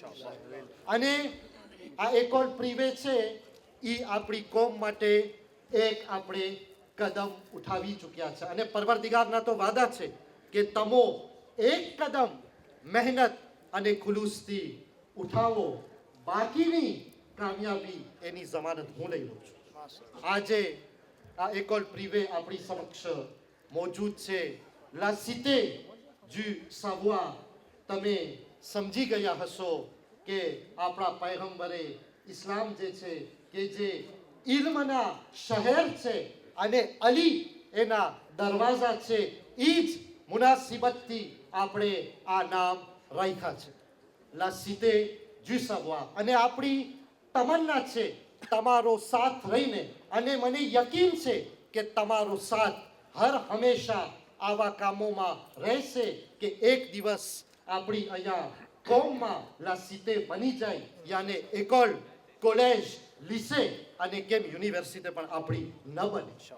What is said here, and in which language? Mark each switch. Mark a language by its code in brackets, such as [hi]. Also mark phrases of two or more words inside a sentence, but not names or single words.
[gu] અને આ [fr] école privée [gu] છે એ આપણી કોમ માટે એક આપણે કદમ ઉઠાવી ચૂક્યા છે અને પરવરદિગારના તો વાદા છે કે તમો એક કદમ મહેનત અને ખુલૂસથી ઉઠાવો, બાકીની કામયાબી એની જમાનત હું લઈ લઉં છું. આજે આ [fr] école privée [gu] આપણી સમક્ષ મોજૂદ છે. [fr] la cité du savoir. [gu] તમે સમજી ગયા હશો કે આપણા પૈગંબરે ઇસ્લામ જે છે કે જે ઇલ્મના શહેર છે અને અલી એના દરવાજા છે, એ જ મુનાસિબતથી આપણે આ નામ રાખ્યા છે, [fr] la cité du savoir. [gu] અને આપણી તમન્ના છે તમારો સાથ રહીને, અને મને યકીન છે કે તમારો સાથ હર હંમેશા આવા કામોમાં રહેશે કે એક દિવસ આપણી અહીંયા કોમમાં [fr] la cité [gu] બની જાય, યાને એકોલ, કોલેજ, લીસે અને કેમ યુનિવર્સિટી પણ આપણી ન બને.